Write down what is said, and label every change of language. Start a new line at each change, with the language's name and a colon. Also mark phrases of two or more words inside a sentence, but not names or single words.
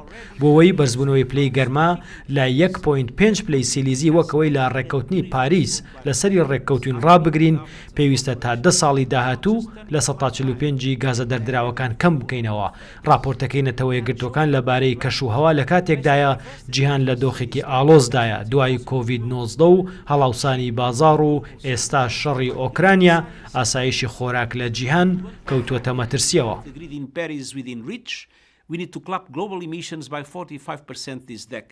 Central Kurdish: بۆەوەی بەرزبوونەوەی پلەی گەرما لە 1.5 پلەی سیلیزی وەکەوەی لە ڕێککەوتنی پاریس لەسەری ڕێککەوتین ڕابگرین، پێویستە تا 10 ساڵی داهاتوو لە 145 گازە دەردراوەکان کەم بکەینەوە. راپۆرتەکەی نەتەوە یەکگرتوەکان لەبارەی کەشوهەوا لە کاتێکدایە جیهان لە دۆخێکی ئاڵۆزدایە دوای کۆڤید-19 و هەڵاوسانی بازاڕ و ئێستا شەڕی ئۆکرانیا، ئاسایشی خۆراک لە جیهان کەوتووەتە مەترسیەوە.
English: We need to cap global emissions by 45% this decade.